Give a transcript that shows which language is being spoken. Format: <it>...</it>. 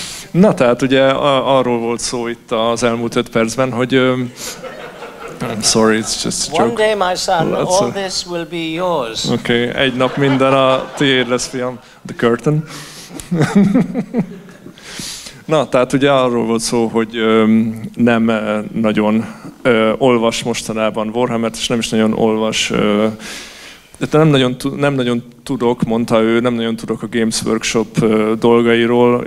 <hu>Na, tehát ugye arról volt szó itt az elmúlt 5 percben, hogy...</hu> <en>I'm sorry, it's just a joke. One day, my son, all this will be yours.</en> <hu>Okay, egy nap minden a tiéd lesz, fiam.</hu> <en>The curtain.</en> <hu>Na, tehát ugye arról volt szó, hogy nem nagyon olvas mostanában Warhammert, és nem is nagyon olvas, de nem nagyon tudok, mondta ő, nem nagyon tudok a Games Workshop dolgairól.</hu>